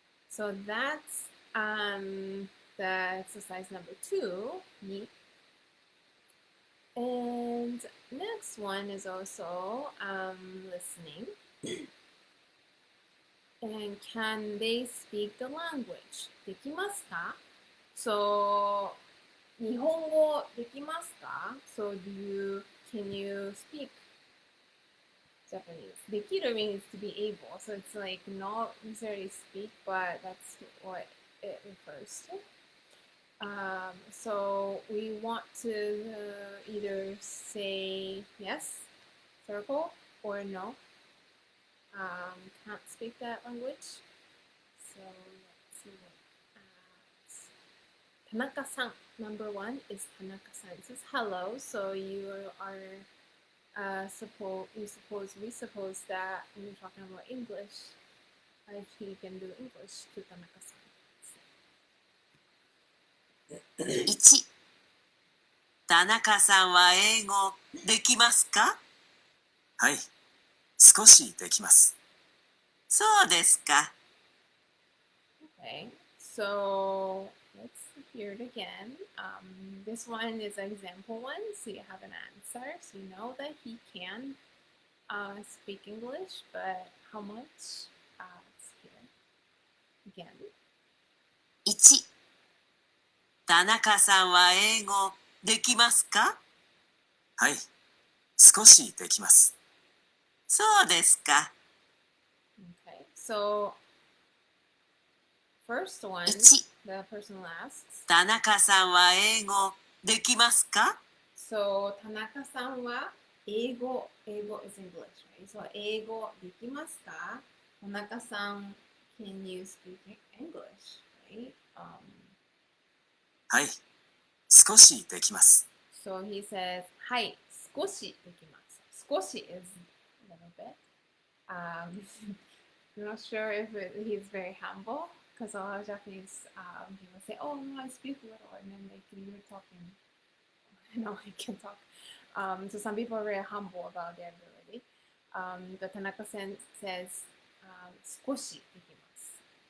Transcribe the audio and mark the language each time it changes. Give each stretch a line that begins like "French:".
English: So that's the exercise number 2. And next one is also listening. And can they speak the language?
Japanese: できますか? So 日本語できますか?
English: So can you speak Japanese? できる means to be able. So it's like not necessarily speak, but that's what it refers to. So we want to either say yes, circle, or no. Can't speak that language. So let's look at Tanaka-san. Number 1 is Tanaka-san. It says hello. So you are we suppose that when you're talking about English, he can do English to Tanaka-san.
Japanese: 1、田中さんは英語できますか？はい、少しできます。そうですか。
English: Okay, so let's hear it again. This one is an example one, so you have an answer. So you know that he can speak English, but how much? Let's hear again.
Japanese: 1、田中さんは英語できますか？はい、少しできます。そうですか。
English: Okay, so first one, 1、 the person asks.
Japanese: 田中さんは英語できますか？
English: So
Japanese: 田中さんは英語
English: is English, right?
Japanese: So 英語できますか?
English: 田中さん can you speak English, right?
Japanese: はい、少しできます。
English: So he says,
Japanese: はい、少しできます。
English: 少し is a little bit. I'm not sure if he's very humble because a lot of Japanese people say, oh, no, I speak a little, and then like you're talking, I can talk. So some people are very humble about their ability. The Tanaka-san says,
Japanese: 少しできます。